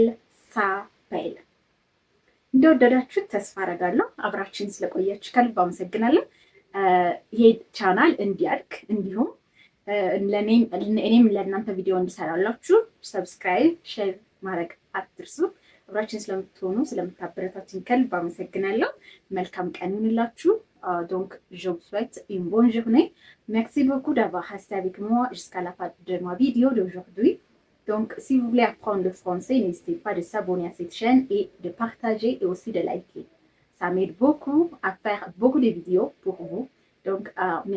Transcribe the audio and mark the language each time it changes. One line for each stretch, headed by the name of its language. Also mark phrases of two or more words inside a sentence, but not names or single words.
Amharic: ሳፔል። እንደወደዳችሁት ተስፋ አደርጋለሁ። አብራችን ስለቆያችሁ ከልብ አመሰግናለሁ። ይሄ ቻናል እንዲያድግ እንዲሁም እኔም ለእናንተ ቪዲዮ እንዲሰራላችሁ ሰብስክራይብ፣ ሼር ማድረግ አትርሱ። አብራችን ስለምትሆኑ ስለምታበረታችን ከልብ አመሰግናለሁ። መልካም ቀን ይሁንላችሁ።
French: Donc, je vous souhaite une bonne journée. Merci beaucoup d'avoir resté avec moi jusqu'à la fin de ma vidéo d'aujourd'hui. Donc, si vous voulez apprendre le français, n'hésitez pas de s'abonner à cette chaîne et de partager et aussi de liker. Ça m'aide beaucoup à faire beaucoup de vidéos pour vous.